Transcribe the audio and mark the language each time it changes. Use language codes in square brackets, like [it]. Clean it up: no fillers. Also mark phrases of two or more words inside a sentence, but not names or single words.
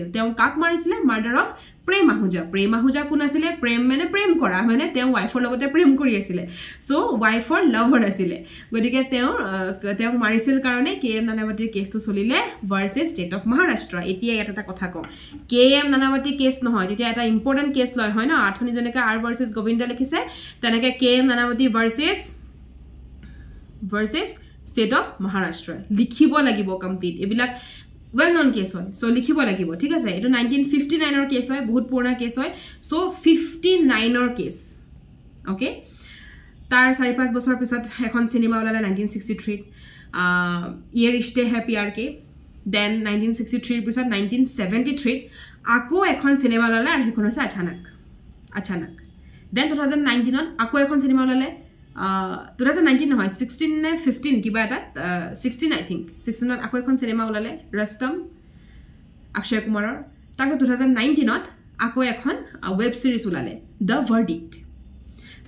[as] তেওঁ কাক মাৰিছিল [en] murder of [as] প্ৰেম আহুজা কোন আছিল প্ৰেম মানে প্ৰেম কৰা মানে তেওঁ ওয়াইফৰ লগতে প্ৰেম কৰি আছিল সো ওয়াইফৰ লাভাৰ আছিল গদিকে তেওঁ মাৰিছিল কাৰণে কে এম নানাৱতীৰ কেছটো চলিলে [en] versus State of Maharashtra [as] এতিয়া এটা কথা কম কে এম নানাৱতী কেছ নহয় যেতিয়া এটা [en] important case [as] লয় হয় না আঠনি জনকে আৰ ভাৰ্সেস গোবিন্দা লিখিছে তেনেকে কে এম নানাৱতী [en] versus State of Maharashtra [as] লিখিব লাগিব কমপ্লিট এবিলাক [en] well known case [as] হয় ছ' লিখিব লাগিব ঠিক আছে এইটো 1959 ৰ কেছ হয় বহুত পুৰণা কেছ হয় ছ' 59 ৰ কেছ অ'কে তাৰ 4-5 বছৰ পিছত এখন সিনেমা ওলালে 1963 ye rishte hai pyar ke then 1963 পিছত 1973 আকৌ এখন সিনেমা ওলালে আৰু হেখন আছে আচানক then 2019 ত আকৌ এখন সিনেমা ওলালে 2019 নহয় 16 নে 15 কিবা এটা 16 [en] I think [as] 16 ত আকৌ এখন সিনেমা ওলালে ৰস্তম অক্ষয় কুমাৰৰ তাৰপিছত 2019 ত আকৌ এখন [en] web series [as] ওলালে দ্য ভাৰ্ডিক্ট সো